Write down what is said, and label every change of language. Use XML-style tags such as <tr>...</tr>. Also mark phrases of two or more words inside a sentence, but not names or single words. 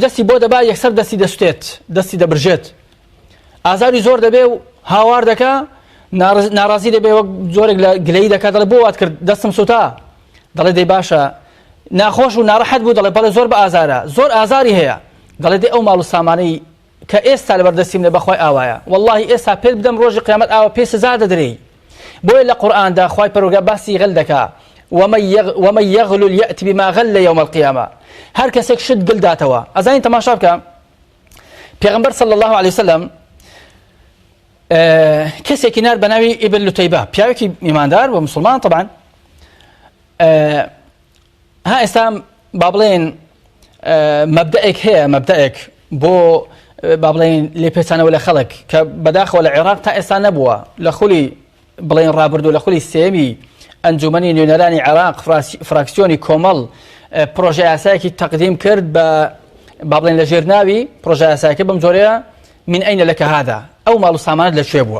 <ckb>دەستی بۆ دەبا یەکسەر دەستی دەسوتێت، دەستی دەبرژێت، ئازاری زۆر دەبێ و هاوار دەکا، ناڕازی دەبێ وەک زۆرێک لە گلەیی دەکات، دەڵێ بۆ وات کرد دەستم سوتا، دەڵێ دەی باشە ناخۆش و ناڕەحەت بوو، دەڵێ بەڵێ زۆر بە ئازارە، زۆر ئازاری هەیە، دەڵێ دەی ئەو ماڵ و سامانەی کە ئێستا لەبەردەستیم لە بەخوای ئاوایە، واللهی ئێستا پێت بدەم ڕۆژی قیامەت ئاوە پێ سزا دەدرێی. بۆیە لە قورئاندا خوای پەروەردگار باسی غەل دەکا،</ckb> <ar>ومن يغلل يأتي بما غل يوم القيامة.</ar> <ckb>هر کەسێک شت گل داتەوە. ئەزانین تەماشا بکە پێغەمبەر</ckb> <ar>صلی الله عليه وسلم</ar> <ckb>کەسێکی نار بە ناوی ئیبن لوتەیبە، پیاوێکی ئیماندار بە مسلمان طبعا. ها ئێستا با بڵێن مەبدەئێک هەیە، مەبدەئێک بۆ با بڵێن لێپێچانەوە لە خەڵک کە بەداخەوە لە عێراق تا ئێستا نەبووە، لە خولی بڵێن ڕابردوو لە خولی سێمی ئەنجومەنی نوێنەرانی عێراق فراکسیۆنی کۆمەڵ پرۆژە یاسایەکی تەقدیم کرد بە با بڵێن لە ژێرناوی پرۆژە یاسایەکە بەم جۆرەیە</ckb> <ar>من ئەینە لەکە هادا،</ar> <ckb>ئەو ماڵ و سامانت لەکوێ بووە.</ckb>